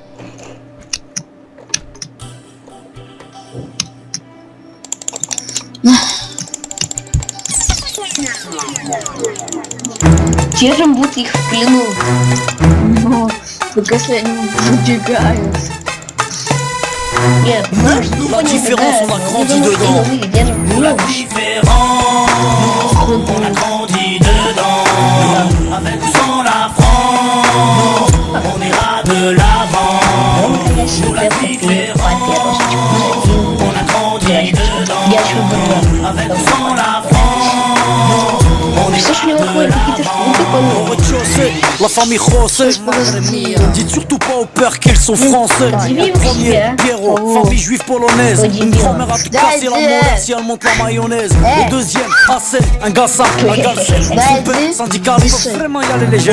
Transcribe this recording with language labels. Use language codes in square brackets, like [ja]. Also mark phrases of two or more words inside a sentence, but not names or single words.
[ru] Держим будто их в плену. Ну, только если они убегают. Нет, [fr] Nous, [ru] знаешь, ты [fr] la [ru] понял, [fr] différence, [ru] да, [fr] on a [ru] ну, [fr] grandi [ru] потому что [fr] dedans. [ru] мы держим [fr] Nous, la [ru] ключ. [fr] différence, on a grandi dedans. Avec ou sans la France, on ira de l'avant. [ru] Он, конечно, себе купил папиросочку, засадил. [fr] On a grandi dedans. [ru] Я еще думаю, [fr] Avec ou sans la France, on [ru] все [fr] ira [ru] же у него выходят какие-то штуки, [fr] au [ru] по-моему. [fr] rez-de-chaussée, la famille José. Dites surtout pas au père qu'ils sont français. Dis-lui Le premier, aussi, Pierrot, hein. famille juive polonaise. Oh, Une dis-lui. grand-mère à te casser la molaire si elle monte la mayonnaise. Le deuxième, Hassan, un gars ça, un gars Son père, syndicaliste, faut vraiment y aller les jeunes.